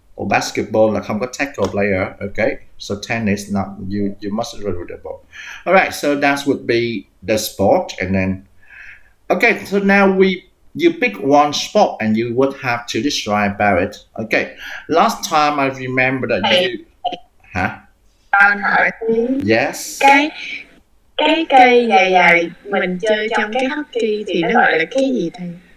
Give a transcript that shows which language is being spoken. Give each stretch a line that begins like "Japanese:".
Vietnamese: Basketball là không có tackle player.
English: Okay, so tennis not you must run with the ball. All right, so that would be the sport, and then okay, so now you pick one sport and you would have to describe about it. Okay, last time I remember that you
Vietnamese: Con hỏi
English: yes
Vietnamese: cái cây dài dài mình chơi trong cái hockey thì nó gọi là cái gì thầy?